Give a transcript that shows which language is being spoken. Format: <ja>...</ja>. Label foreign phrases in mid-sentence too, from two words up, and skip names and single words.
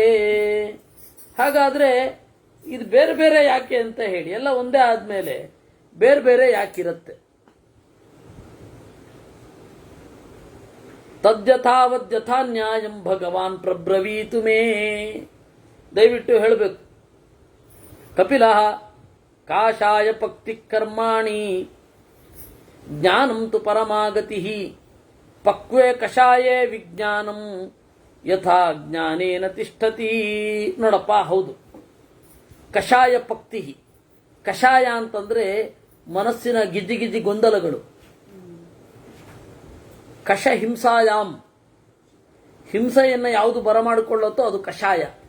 <kn>ಹಾಗಾದ್ರೆ ಇದು ಬೇರೆ ಬೇರೆ ಯಾಕೆ ಅಂತ ಹೇಳಿ, ಎಲ್ಲ ಒಂದೇ ಆದ್ಮೇಲೆ ಬೇರೆ ಬೇರೆ ಯಾಕಿರುತ್ತೆ?</kn> <sa>ತದ್ಯಥಾವದ್ಯಥಾ ನ್ಯಾಯಂ ಭಗವಾನ್ ಪ್ರಬ್ರವೀತು ಮೇ.</sa> <kn>ದಯವಿಟ್ಟು ಹೇಳಬೇಕು.</kn> <sa>ಕಪಿಲ ಕಾಷಾಯ ಪಕ್ತಿ ಕರ್ಮಾಣಿ ಜ್ಞಾನಂ ತು ಪರಮಾಗತಿ ಪಕ್ವೇ ಕಷಾಯೇ ವಿಜ್ಞಾನಂ ಯಥಾ ಜ್ಞಾನೇನ ತಿಷ್ಠತಿ.</sa> <kn>ನೋಡಪ್ಪ, ಹೌದು, ಕಷಾಯ ಪಕ್ತಿ. ಕಷಾಯ ಅಂತಂದ್ರೆ ಮನಸ್ಸಿನ ಗಿಜ್ಜಿ ಗೊಂದಲಗಳು.</kn> <sa>ಕಷ ಹಿಂಸಾಯಾಮ್,</sa> <kn>ಹಿಂಸೆಯನ್ನು ಯಾವುದು ಬರಮಾಡಿಕೊಳ್ಳುತ್ತೋ ಅದು ಕಷಾಯ.</kn>